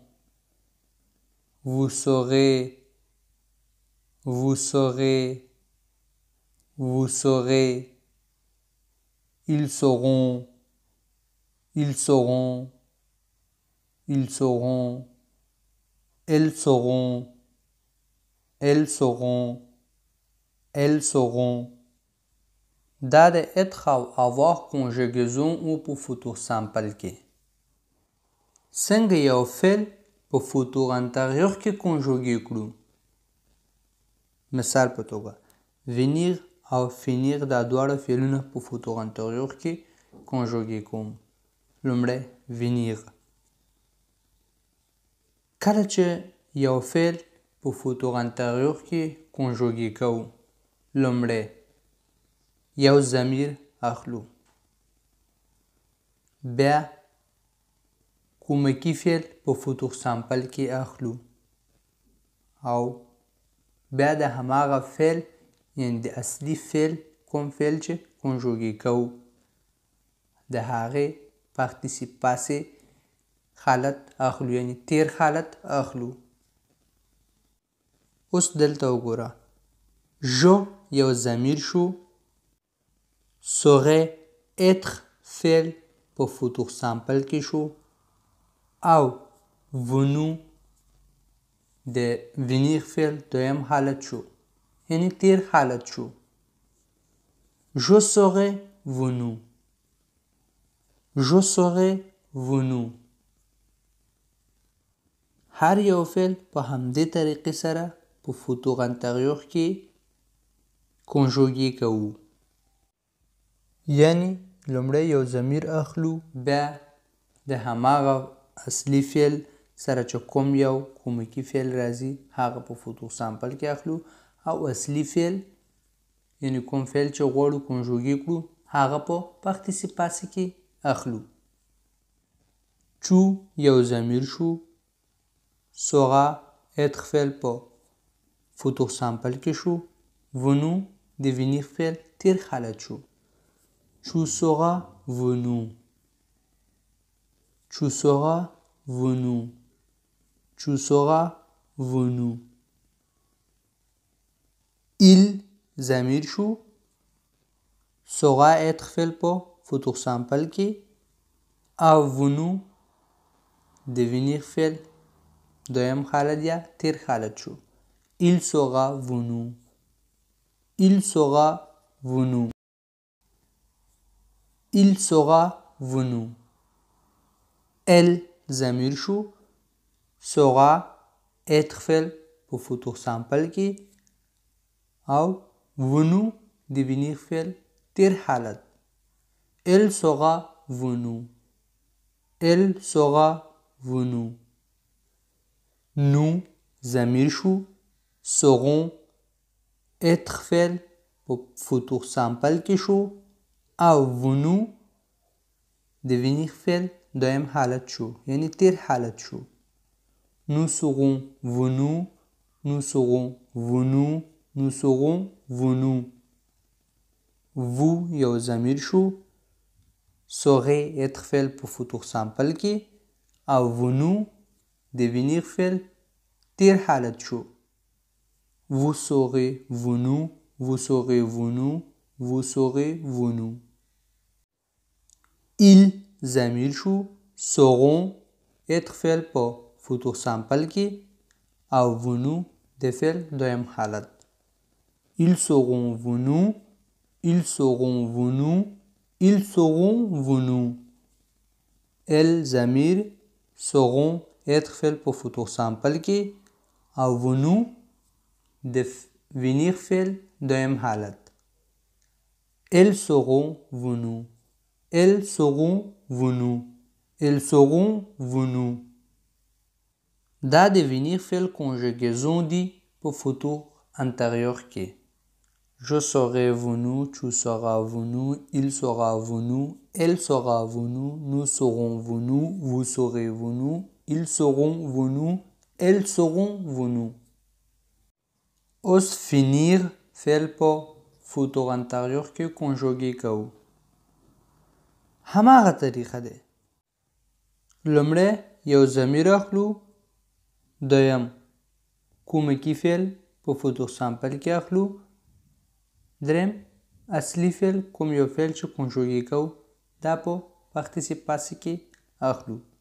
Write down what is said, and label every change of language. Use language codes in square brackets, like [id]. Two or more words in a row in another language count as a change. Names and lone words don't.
[fr] vous saurez، vous saurez، vous saurez. ils sauront، ils sauront، ils sauront. elles sauront، elles sauront، elles sauront. [ps] دا د être او [fr] avoir conjugaison [ps] او په [fr] futur simple [ps] کې. څنګه یو فعل په [fr] futur antérieur [ps] کې کنجوګې کړو؟ مثال په توګه venir او finir دا دواړه فعلونه په [fr] futur antérieur [ps] کې کنجوګې کوم. لومړی venir. کله چې یو فعل په [fr] futur antérieur [ps] کې کنجوګې کوو، لومړی یو ضمیر اخلو، بیا کومکی فعل په futur simple کې اخلو او بیا د هماغه فعل یعنی د اصلي فعل کوم فعل چې کنجوګې کوو د هغې [fr] participe passé [ps] حالت اخلو یعنی تیر حالت اخلو. اوس دلته وګوره جو یو ضمیر شو [fr] saurait être [ps] فعل په [fr] futur simple [ps] کې شو او ونو د ونیر فعل دویم حالت شو یعنی تیر حالت شو. [fr] je serai venu je serai venu. [ps] هر یو فعل په همدې طریقې سره په [fr] futur antérieur [ps] کې کنجوګې کوو یعنی لومړی یو ضمیر اخلو بیا د هماغه اصلي فعل سره چې کوم یو کومکی فعل راځي هغه په [fr] futur simple [ps] کې اخلو او اصلي فعل یعنی کوم فعل چې غواړو کنجوګې کړو هغه په [fr] participe passé [ps] کې اخلو. چو یو ضمیر شو [fr] saura être [ps] فعل په [fr] futur simple [ps] کې شو ونو د ونیر فعل تیر حالت شو. [fr] tu seras venu tu seras venu tu seras venu. [ps] il ضمیر شو [fr] saura être [ps] فعل په [fr] futur simple [ps] کې او ونو د ونیر فعل دویم حالت یا تیر حالت شو. [fr] il sera venu il sera venu il sera venu. [ps] elle ضمیر شو [fr] saura être [ps] فعل په [fr] futur simple [ps] کې او venu د ونیر فعل تیر حالت. [fr] elle sera venu elle sera venu. [ps] nous ضمیر شو [fr] seront être [ps] فعل په [fr] futur simple [ps] کې شو او venu د ونیر فعل دویم حالت شو یعنی تیر حالت شو. [fr] nous serons venus nous serons venus nous serons venus. [ps] vous یو ضمیر شو [fr] saurait être [ps] فعل په [fr] futur simple [ps] کې او venu د ونیر فعل تیر حالت شو. [fr] vous serez venus vous serez venus vous serez venus. [ps] ils ضمیر شو [fr] seront être [ps] فعل په [fr] futur simple [ps] کې او venu د فعل دویم حالت. [fr] ils seront venus ils seront venus ils seront venus. [ps] elles ضمیر [fr] seront être [ps] فعل په [fr] futur simple [ps] کې او venu د ونیر فعل دویم حالت. [fr] elles seront venus elles seront venus elles seront venus. [ps] دا د ونیر فعل کنجوګیزون دي په [fr] futur antérieur [ps] کې. [fr] je serai venu tu seras venu il sera venu elle sera venue nous serons venus vous serez venus ils seront venus elles seront venues. [ps] اوس finir فعل په [fr] futur antérieur [ps] کې کنجوګې کوو. هماغه طریقه ده. لومړی یو ضمیر اخلو دویم کومکی فعل په [fr] futur simple [ps] کې اخلو دریم اصلي فعل کوم یو فعل چې کنجوګې کوو دا په [fr] participe passé [ps] کې اخلو.